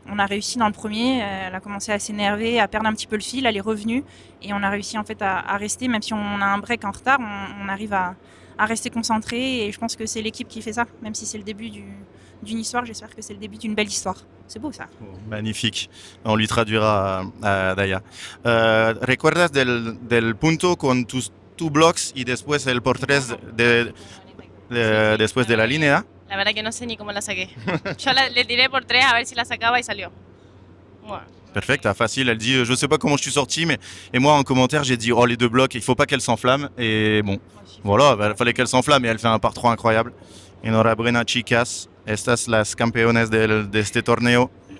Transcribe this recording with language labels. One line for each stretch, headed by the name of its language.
French: On a réussi dans le premier, elle a commencé à s'énerver, à perdre un petit peu le fil, elle est revenue et on a réussi en fait à rester, même si on a un break en retard, on arrive à rester concentré et je pense que c'est l'équipe qui fait ça, même si c'est le début d'une histoire, j'espère que c'est le début d'une belle histoire. C'est beau ça. Oh, magnifique. On lui traduira a Daya.
Spanish: ¿Recuerdas del punto con tus
English: two blocks
Spanish: y después el por tres después de la línea? La verdad que no sé ni cómo la saqué. Yo le tiré por 3 a ver si la sacaba y salió. Bueno.
French: Perfect, facile. Elle dit je sais pas comment je suis sorti, mais et moi en commentaire j'ai dit oh les deux blocs, il faut pas qu'elle s'enflamme et bon voilà, il fallait qu'elle s'enflamme et elle fait un par 3 incroyable.
Spanish: Enhorabuena chicas, estas las campeones de este torneo.